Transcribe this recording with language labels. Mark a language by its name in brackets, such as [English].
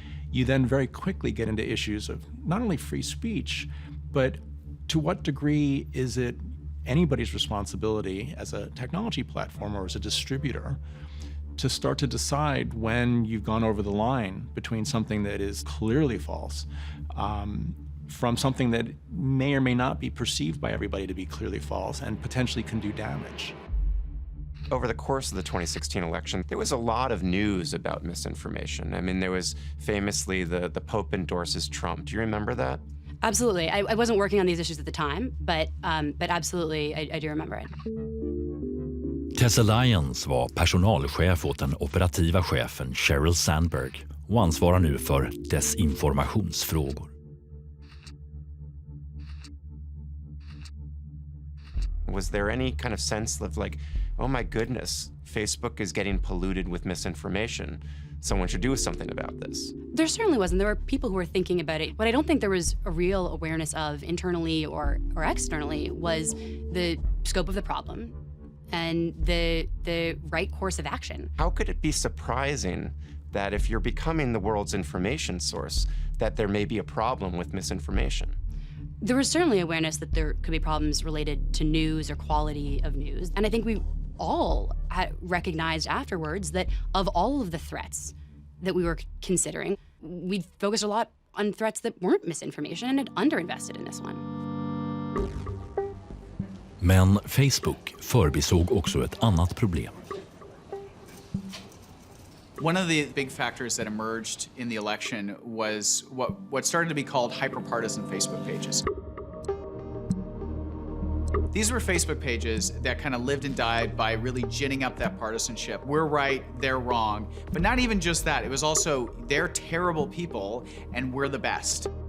[English] You then very quickly get into issues of not only free speech, but to what degree is it anybody's responsibility as a technology platform or as a distributor to start to decide when you've gone over the line between something that is clearly false from something that may or may not be perceived by everybody to be clearly false and potentially can do damage. Over the course of the 2016 election, there was a lot of news about misinformation. I mean, there was famously the Pope endorses Trump. Do you remember that? Absolutely. I wasn't working on these issues at the time, but absolutely, I do remember it. [Swedish] Tessa Lyons var personalchef åt den operativa chefen Sheryl Sandberg och ansvarar nu för desinformationsfrågor. [English] Was there any kind of sense of like, oh my goodness, Facebook is getting polluted with misinformation. Someone should do something about this? There certainly wasn't. There were people who were thinking about it. What I don't think there was a real awareness of internally or externally was the scope of the problem and the right course of action. How could it be surprising that if you're becoming the world's information source, that there may be a problem with misinformation? There was certainly awareness that there could be problems related to news or quality of news. And I think we all recognized afterwards that of all of the threats that we were considering, we focused a lot on threats that weren't misinformation and had underinvested in this one. [Swedish] Men Facebook förbisåg också ett annat problem. [English] One of the big factors that emerged in the election was what started to be called hyperpartisan Facebook pages. These were Facebook pages that kind of lived and died by really ginning up that partisanship. We're right, they're wrong. But not even just that, it was also they're terrible people and we're the best.